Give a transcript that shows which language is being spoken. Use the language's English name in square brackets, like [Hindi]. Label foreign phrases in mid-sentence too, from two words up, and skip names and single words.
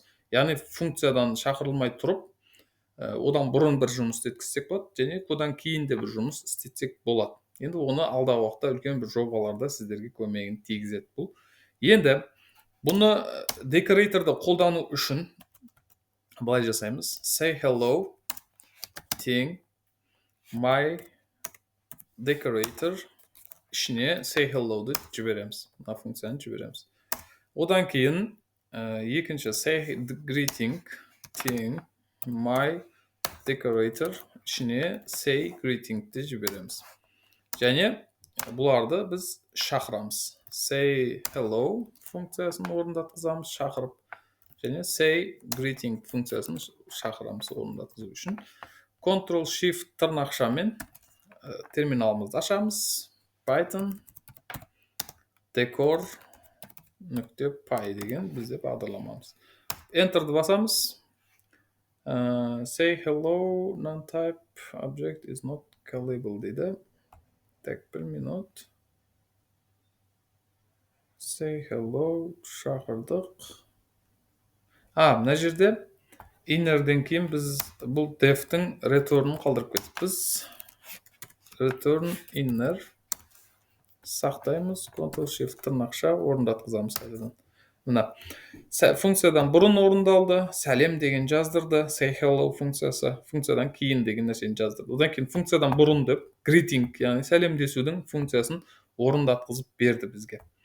[Kazakh] Яғни функциядан шақырылмай тұрып, одан бұрын бір жұмыс істеткізсек болады, және одан кейін де бір жұмыс істетсек болады. Енді оны алдағы уақытта үлкен бір жобаларда сіздерге көмегін тигізеді бұл. Енді бұны decoratorды қолдану үшін былай жасаймыз. [English] Say hello [Kazakh] тең [English] my decorator [Kazakh] ішіне [English] say hello- [Kazakh] ды жібереміз. Мына функцияны жібереміз. Одан кейін екінші [English] say greeting [Kazakh] тең [English] my decorator [Kazakh] ішіне [English] say greeting- [Kazakh] ді жібереміз. Және бұларды біз шақырамыз. [English] Say hello [Kazakh] функциясын орындатқызамыз шақырып. Және [English] say greeting [Kazakh] функциясын шақырамыз орындатқызу үшін. Ctrl-Shift тырнақшамен терминалымызды ашамыз. Python decor.py деген бізде бағдарламамыз. Enter'ды басамыз. [English] Say hello, non-type object is not callable дейді. [Kazakh] Так, бір минут. [English] Say hello, [Kazakh] шақырдық. Мына жерде inner'ден кейін біз бұл def'тің return'ын қалдырып кетіппіз. [English] Return inner [Kazakh] сақтаймыз. Ctrl-Shift тырнақша орындатқызамыз қайтадан. мына функциядан бұрын орындалды, сәлем деген жаздырды, [English] say hello [Kazakh] функциясы, функциядан кейін деген нәрсені жаздырды. Одан кейін функциядан бұрын деп greeting, яғни сәлемдесудің функциясын орындатқызып берді бізге.